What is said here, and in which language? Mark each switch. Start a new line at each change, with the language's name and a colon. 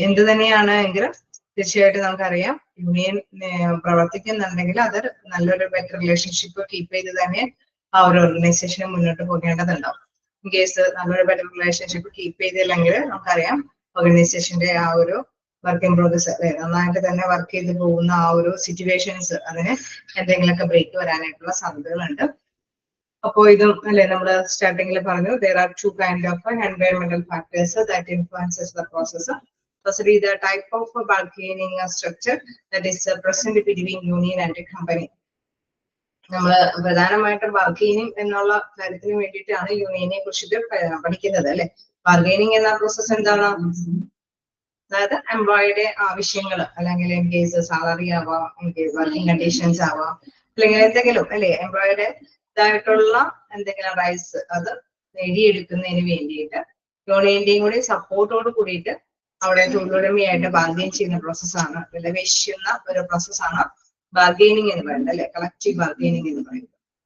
Malayalam: എന്ത് തന്നെയാണ് എങ്കിലും തീർച്ചയായിട്ടും നമുക്കറിയാം യൂണിയൻ പ്രവർത്തിക്കുന്നുണ്ടെങ്കിൽ അത് നല്ലൊരു ബെറ്റർ റിലേഷൻഷിപ്പ് കീപ്പ് ചെയ്ത് തന്നെ ആ ഒരു ഓർഗനൈസേഷന് മുന്നോട്ട് പോകേണ്ടതുണ്ടാവും. ഇൻ കേസ് നല്ലൊരു ബെറ്റർ റിലേഷൻഷിപ്പ് കീപ്പ് ചെയ്തില്ലെങ്കിൽ നമുക്കറിയാം ഓർഗനൈസേഷന്റെ ആ ഒരു വർക്കിംഗ് പ്രോഗ്രസ് അല്ലെ, നന്നായിട്ട് തന്നെ വർക്ക് ചെയ്ത് പോകുന്ന ആ ഒരു സിറ്റുവേഷൻസ് അതിന് എന്തെങ്കിലുമൊക്കെ ബ്രേക്ക് വരാനായിട്ടുള്ള സാധ്യതകളുണ്ട്. അപ്പോ ഇതും അല്ലെ നമ്മൾ സ്റ്റാർട്ടിങ്ങിൽ പറഞ്ഞു,
English: there are two kind of environmental factors that influences the process. Firstly, the type of bargaining structure that is present between union and company.
Malayalam: നമ്മള് പ്രധാനമായിട്ടും ബാർഗെയിനിങ് എന്നുള്ള കാര്യത്തിന് വേണ്ടിയിട്ടാണ് യൂണിയനെ കുറിച്ചിട്ട് പഠിക്കുന്നത് അല്ലെ. ബാർഗെയിനിങ് എന്ന പ്രോസസ് എന്താണ്? അതായത് എംപ്ലോയിയുടെ ആവശ്യങ്ങൾ അല്ലെങ്കിൽ ഇൻ കേസ് സാലറി ആവാം, ഇൻ കേസ് വർക്കിംഗ് കണ്ടീഷൻസ് ആവാം, അല്ലെങ്കിൽ എന്തെങ്കിലും അല്ലെ എംപ്ലോയിയുടെ ഇതായിട്ടുള്ള എന്തെങ്കിലും റൈറ്റ്സ് അത് നേടിയെടുക്കുന്നതിന് വേണ്ടിയിട്ട് യൂണിയന്റെയും കൂടി സപ്പോർട്ടോട് കൂടിയിട്ട് അവിടെ തൊഴിലുടമയായിട്ട് ബാർഗെയിൻ ചെയ്യുന്ന പ്രോസസ്സാണ്, വിലപേശുന്ന ഒരു പ്രോസസ്സാണ് ബാർഗെയിനിങ് എന്ന് പറയുന്നത് അല്ലെ, കളക്റ്റീവ് ബാർഗെയിനിങ് എന്ന് പറയുന്നത്.